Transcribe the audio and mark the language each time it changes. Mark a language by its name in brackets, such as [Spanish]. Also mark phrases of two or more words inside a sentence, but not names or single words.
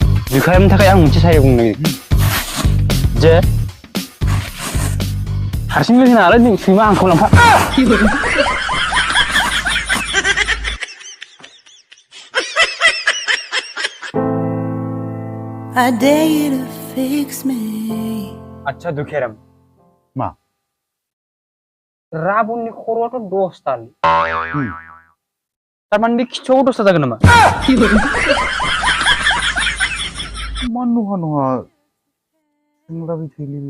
[Bodo] बिखायनि थाखाय आं मोनसे सारि बुंनो जे हारसिं लोगो नालाय नों सैमा आंखौ लांफा [English] I dare you to fix me. [Bodo] आच्छा दुखेराम मा राबननि खर'आथ' 10ताल तारमाने बे खिथुआव 10ता जागोन नामा मा नहा नहा सोंलाबाय थायोलै बे